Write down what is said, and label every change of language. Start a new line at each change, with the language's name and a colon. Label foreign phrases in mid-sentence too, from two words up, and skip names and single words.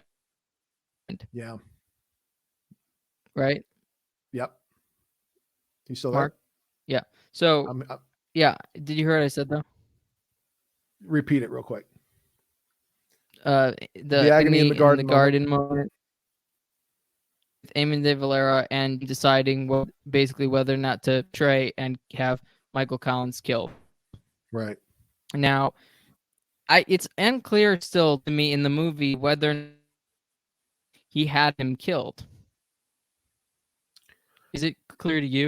English: Yeah. Right. Yep. You still Mark? There? Yeah. So. Yeah. Did you hear what I said though? Repeat it real quick. The agony in the garden moment. Eamon de Valera and deciding basically whether or not to betray and have Michael Collins killed. Right. Now, it's unclear still to me in the movie whether he had him killed. Is it clear to you?